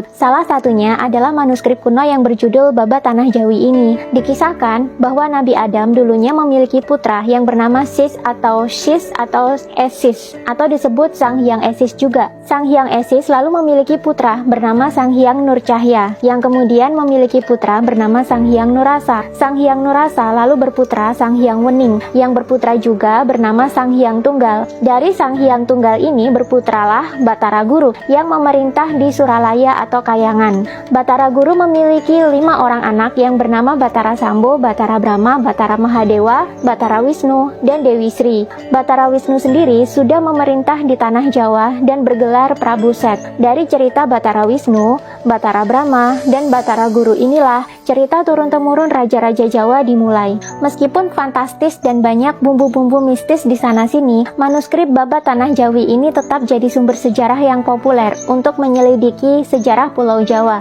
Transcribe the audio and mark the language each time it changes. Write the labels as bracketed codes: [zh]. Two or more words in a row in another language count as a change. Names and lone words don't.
[id] Salah satunya adalah manuskrip kuno yang berjudul Babat Tanah Jawi ini. Dikisahkan bahwa Nabi Adam dulunya memiliki putra yang bernama Syis atau Syis atau Esis, atau disebut Sang Hyang Esis juga. Sang Hyang Esis lalu memiliki putra bernama Sang Hyang Nur Cahya, yang kemudian memiliki putra bernama Sang Hyang Nurasa. Sang Hyang Nurasa lalu berputra Sang Hyang Wening, yang berputra juga bernama Sang Hyang Tunggal. Dari Sang Hyang Tunggal ini berputralah Batara Guru, yang memerintah di Suralaya atau Kayangan. Batara Guru memiliki 5 orang anak yang bernama Batara Sambo, Batara Brahma, Batara Mahadewa, Batara Wisnu, dan Dewi Sri. Batara Wisnu sendiri sudah memerintah di tanah Jawa dan bergelar Prabu Set. Dari cerita Batara Wisnu, Batara Brahma, dan Batara Guru inilah cerita turun-temurun raja-raja Jawa dimulai. Meskipun fantastis dan banyak bumbu-bumbu mistis di sana-sini, manuskrip Babat Tanah Jawi ini tetap jadi sumber sejarah yang populer untuk menyelidiki sejarah Pulau Jawa.